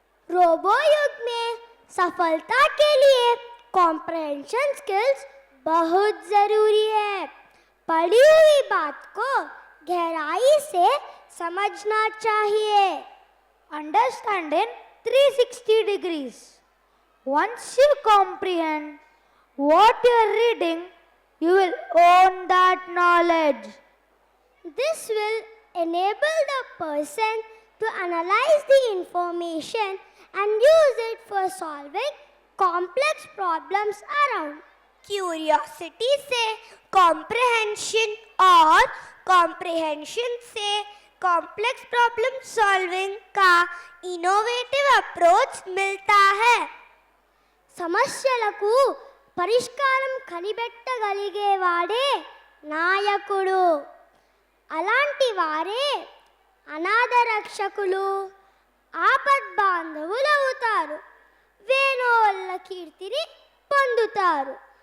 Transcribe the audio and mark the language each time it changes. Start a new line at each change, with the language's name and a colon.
Hindi: Robo युग में सफलता के लिए कॉम्प्रहेंशन स्किल्स बहुत जरूरी है। पढ़ी हुई बात को गहराई से समझना चाहिए।
English: Understand in 360 degrees. Once you comprehend what you are reading, you will own that knowledge. This will enable the person to analyze the information and use it for solving complex problems around.
Hindi: Curiosity से comprehension और comprehension से complex problem solving का innovative approach मिलता है।
Telugu: సమస్యలకు పరిష్కారం కనిపెట్టగలిగేవాడే నాయకుడు. అలాంటి వారే అనాథ రక్షకులు, ఆపద్బాంధవులు అవుతారు. వేణోళ్ళ కీర్తిని పొందుతారు.